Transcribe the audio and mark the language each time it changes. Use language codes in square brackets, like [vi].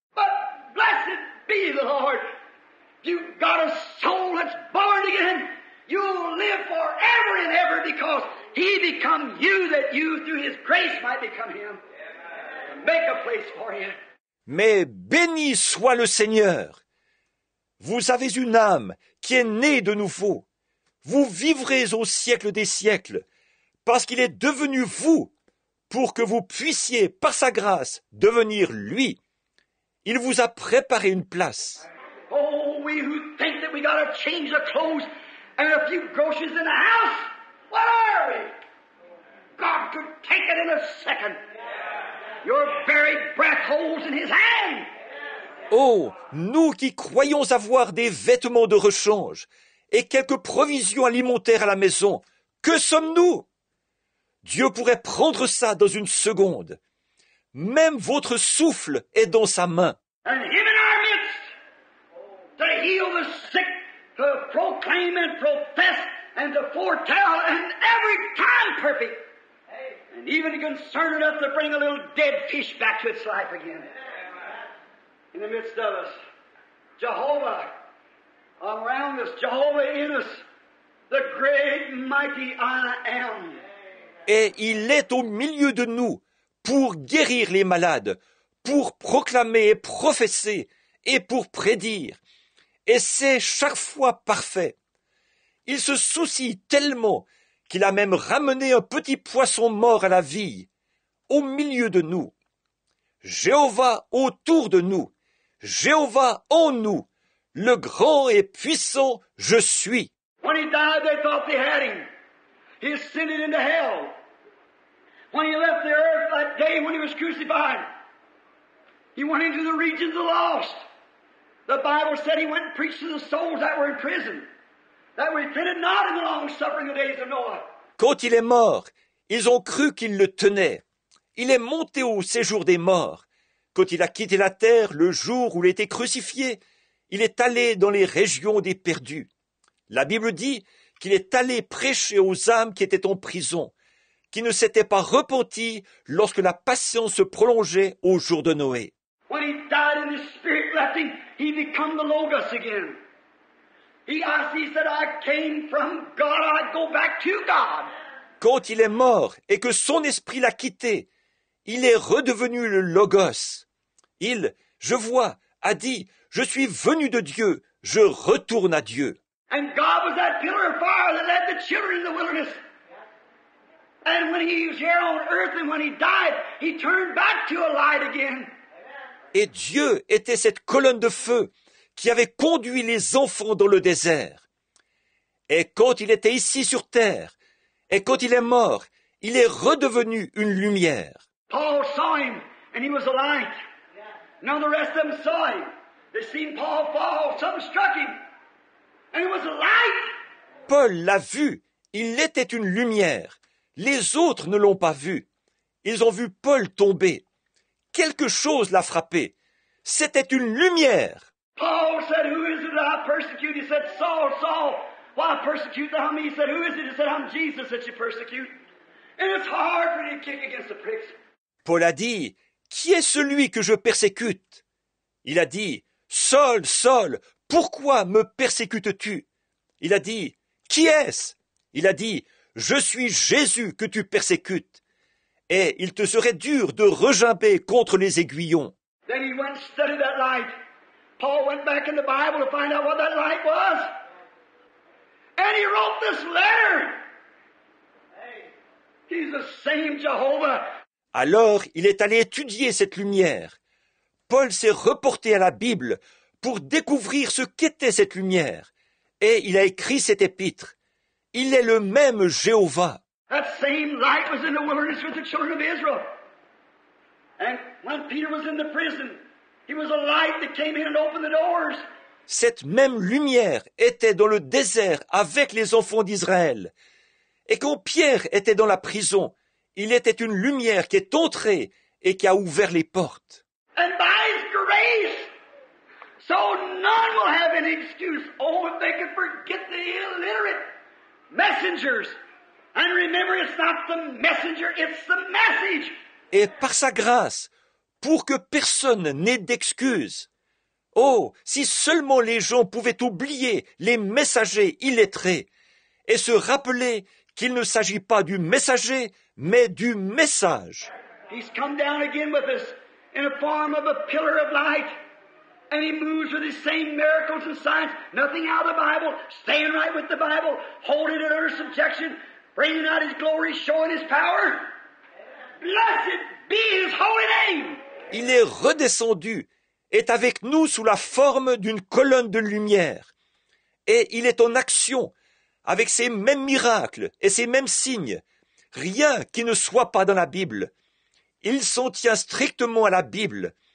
[en] But blessed be the Lord. You've got a soul that's born again. You'll live forever and ever because He become you that you through His grace might become Him. Make a place for you. [fr] Mais béni soit le Seigneur. Vous avez une âme qui est née de nouveau. Vous vivrez au siècle des siècles, parce qu'il est devenu vous, pour que vous puissiez, par sa grâce, devenir lui. Il vous a préparé une place. [en] Oh, we who think that we got to change the clothes and a few groceries in the house, what are we? God could take it in a second. Your very breath holds in His hand. [fr] Oh, nous qui croyons avoir des vêtements de rechange et quelques provisions alimentaires à la maison, que sommes-nous? Dieu pourrait prendre ça dans une seconde. Même votre souffle est dans sa main. [en] And Him in our midst to heal the sick, to proclaim and profess and to foretell and every time perfect. And even concerned enough to bring a little dead fish back to its life again. In the midst of us, Jehovah around us, Jehovah in us, the great mighty I am. [fr] Et il est au milieu de nous pour guérir les malades, pour proclamer et professer et pour prédire. Et c'est chaque fois parfait. Il se soucie tellement qu'il a même ramené un petit poisson mort à la vie, au milieu de nous. Jéhovah autour de nous, Jéhovah en nous, le grand et puissant je suis. [en] When He died, they thought they had Him. He ascended into hell. When He left the earth that day when He was crucified, He went into the regions of the lost. The Bible said He went and preached to the souls that were in prison, that repented not in the long suffering of the days of Noah. [fr] Quand il est mort, ils ont cru qu'il le tenait. Il est monté au séjour des morts. Quand il a quitté la terre le jour où il était crucifié, il est allé dans les régions des perdus. La Bible dit qu'il est allé prêcher aux âmes qui étaient en prison, qui ne s'étaient pas repentis lorsque la patience se prolongeait au jour de Noé. [en] When He died and His Spirit left Him, He become the Logos again. He said, I came from God, I go back to God. [fr] Quand il est mort et que son esprit l'a quitté, il est redevenu le Logos. Il, je vois, a dit, je suis venu de Dieu, je retourne à Dieu. [en] And God was that pillar of fire that led the children in the wilderness. And when He was here on earth and when He died, He turned back to a light again. [fr] Et Dieu était cette colonne de feu qui avait conduit les enfants dans le désert. Et quand il était ici sur terre, et quand il est mort, il est redevenu une lumière. [en] Paul saw Him and He was a light. None of the rest of them saw Him. They seen Paul fall, something struck him. And it was a light. [fr] Paul l'a vu, il était une lumière. Les autres ne l'ont pas vu. Ils ont vu Paul tomber. Quelque chose l'a frappé. C'était une lumière. [en] Paul said, who is it that I persecute? He said, Saul, Saul, why persecute thou me? He said, who is it? He said, I'm Jesus that you persecute. And it's hard for you to kick against the pricks. [fr] Paul a dit, qui est celui que je persécute? Il a dit, Saul, Saul, pourquoi me persécutes-tu? Il a dit, qui est-ce? Il a dit, je suis Jésus que tu persécutes. Et il te serait dur de regimber contre les aiguillons. [en] Then he went and studied that light. Paul went back in the Bible to find out what that light was. And he wrote this letter. He's the same Jehovah. [fr] Alors il est allé étudier cette lumière. Paul s'est reporté à la Bible pour découvrir ce qu'était cette lumière. Et il a écrit cet épître. Il est le même Jéhovah. [en] That same light was in the wilderness with the children of Israel. And when Peter was in the prison, he was a light that came in and opened the doors. [fr] Cette même lumière était dans le désert avec les enfants d'Israël. Et quand Pierre était dans la prison, il était une lumière qui est entrée et qui a ouvert les portes. [en] And by His grace, so none will have any excuse. Oh, if they could forget the illiterate messengers. And remember, it's not the messenger, it's the message. [fr] Et par sa grâce, pour que personne n'ait d'excuses. Oh, si seulement les gens pouvaient oublier les messagers illettrés et se rappeler qu'il ne s'agit pas du messager, mais du message. [en] He's come down again with us in the form of a pillar of light. And He moves with His same miracles and signs, nothing out of the Bible, staying right with the Bible, holding it under subjection, bringing out His glory, showing His power. Blessed be His holy name. [fr] Il est redescendu, est avec nous sous la forme d'une colonne de lumière. Et il est en action, avec ces mêmes miracles et ces mêmes signes. Rien qui ne soit pas dans la Bible. Il s'en tient strictement à la Bible.